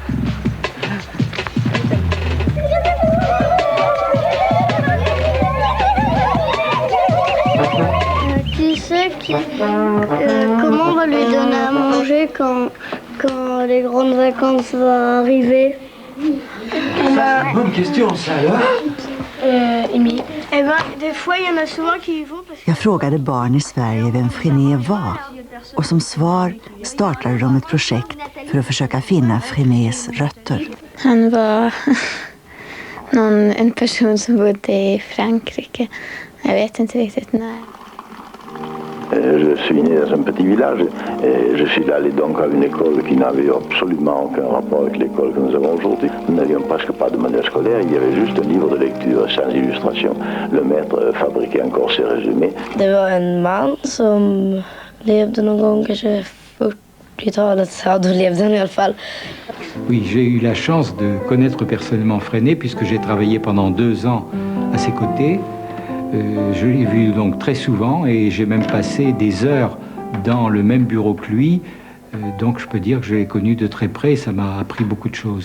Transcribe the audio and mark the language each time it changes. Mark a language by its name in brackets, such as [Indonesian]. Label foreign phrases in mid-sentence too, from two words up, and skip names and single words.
[French] Tu sais comment on va lui donner à manger quand les grandes vacances vont arriver? C'est une bonne question, ça, alors. Émilie. Eh ben, des fois, il y en a souvent qui y vont parce que... [Swedish] Jag frågade barn i Sverige vem Freinet var och som svar startade de ett projekt för att försöka finna Freinets rötter. Han var en person som bodde i Frankrike. Jag vet inte riktigt när. [French] Je suis né dans un petit village et je suis allé donc à une école qui n'avait absolument aucun rapport avec l'école que nous avons aujourd'hui. Nous n'avions presque pas de manuel scolaire, il y avait juste un livre de lecture sans illustration. Le maître fabriquait encore ses résumés. [Swedish] Det var en man som levde någon gång, kanske 40-talet, ja då levde han i alla fall. [French] Oui, j'ai eu la chance de connaître personnellement Freinet puisque j'ai travaillé pendant 2 ans à ses côtés. Je l'ai vu donc très souvent et j'ai même passé des heures dans le même bureau que lui. Donc je peux dire que je l'ai connu de très près et ça m'a appris beaucoup de choses.